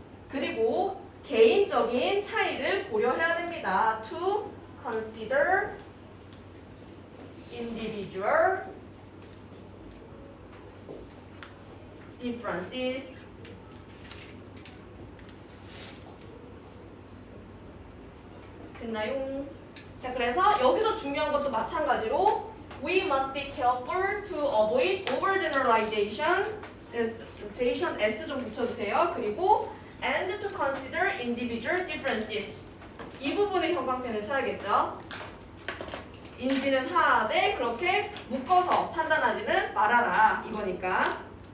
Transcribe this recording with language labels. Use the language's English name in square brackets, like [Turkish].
[Korean] 그리고 개인적인 차이를 고려해야 됩니다. [English] To consider individual differences. [Korean] 됐나요? 자, 그래서 여기서 중요한 것도 마찬가지로 [English] we must be careful to avoid overgeneralization. [Korean] generalization s 좀 붙여주세요. 그리고 [English] and to consider individual differences. [Korean] 이 부분에 형광펜을 쳐야겠죠. 인지는 하되 그렇게 묶어서 판단하지는 말아라 이거니까.